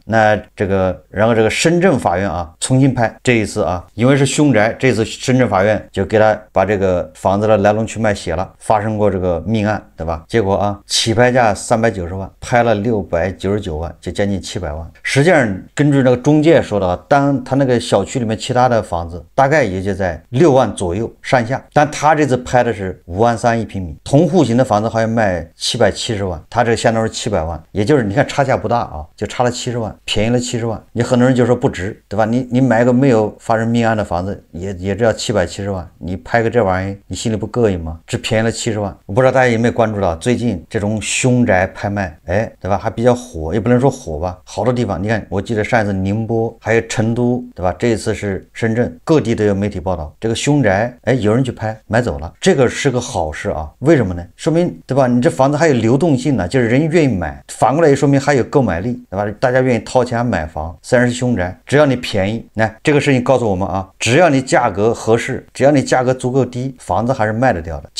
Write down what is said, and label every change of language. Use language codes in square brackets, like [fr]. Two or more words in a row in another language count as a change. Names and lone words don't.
[zh] 那然後这個深圳法院啊重新拍，這一次啊，因為是凶宅，這次深圳法院就給他把這個房子的來龍去脈寫了，發生過這個命案，對吧？結果啊，起拍價390萬，拍了699萬，就將近700萬。實際上根據那個中介說的啊，當他那個小區裡面其他的房子大概也就在6萬左右上下，但他這次拍的是5萬3一平米，同戶型的房子好像賣770萬，他這個相當于700萬，也就是你看差价不大啊，就差了70万，便宜了70万。你很多人就说不值，对吧？你买个没有发生命案的房子也只要770万，你拍个这玩意儿，你心里不膈应吗？只便宜了70万。我不知道大家有没有關注到最近這種凶宅拍賣，對吧？還比較火，也不能說火吧，好多地方，你看，我記得上一次寧波還有成都，對吧？這一次是深圳，各地都有媒體報道這個凶宅，有人去拍買走了，這個是個好事啊。為什麼呢？說明，對吧？你這房子還有流動性呢，就是人願意買，反過來也說明還有購買力，對吧？大家願意掏錢買房，雖然是凶宅，只要你便宜，那這個事情告訴我們啊，只要你價格合適，只要你價格足夠低，房子還是賣得掉的。